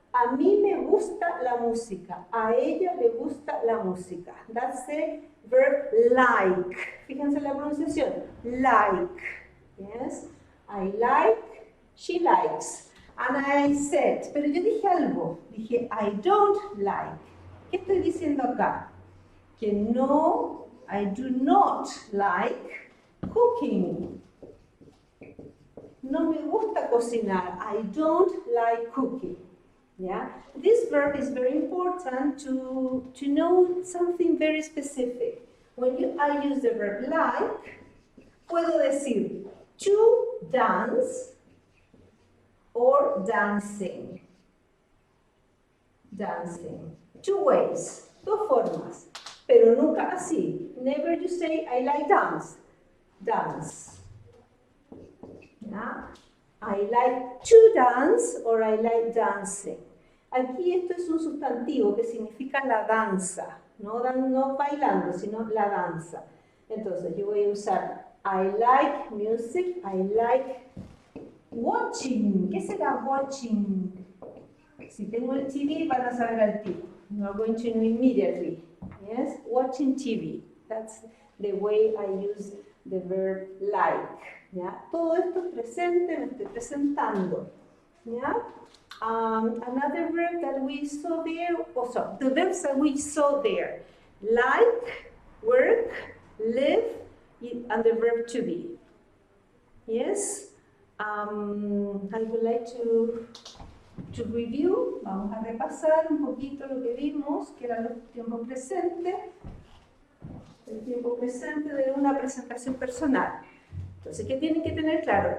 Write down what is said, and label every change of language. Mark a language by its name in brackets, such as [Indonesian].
[Spanish] A mí me gusta la música. A ella le gusta la música. [English] That's the verb like. [Spanish] Fíjense la pronunciación. [English] Like. Yes. I like, she likes. And I said, [Spanish] pero yo dije algo. Dije, [English] I don't like. [Spanish] ¿Qué estoy diciendo acá? Que no, [English] I do not like cooking. [Spanish] No me gusta cocinar. [English] I don't like cooking. Yeah? This verb is very important to know something very specific. When I use the verb like, [Spanish] puedo decir [English] to dance or dancing. Dancing. Two ways, [Spanish] dos formas, pero nunca así. [English] Never you say, I like dance. Dance. Yeah? I like to dance or I like dancing. [Spanish] Aquí esto es un sustantivo que significa la danza, no bailando, sino la danza. Entonces yo voy a usar [English] I like music, I like watching. [Spanish] ¿Qué será watching? Si tengo el TV van a saber al tiro. [English] You are going to know immediately. Yes, watching TV. That's the way I use the verb like. [Spanish] ¿Ya? Todo esto es presente, me estoy presentando. ¿Ya? [English] Another verb that we saw there, also, the verbs that we saw there. Like, work, live, and the verb to be. Yes? I would like to review, [Spanish] vamos a repasar un poquito lo que vimos, que eran los tiempos presentes, el tiempo presente de una presentación personal. Entonces, ¿qué tienen que tener claro?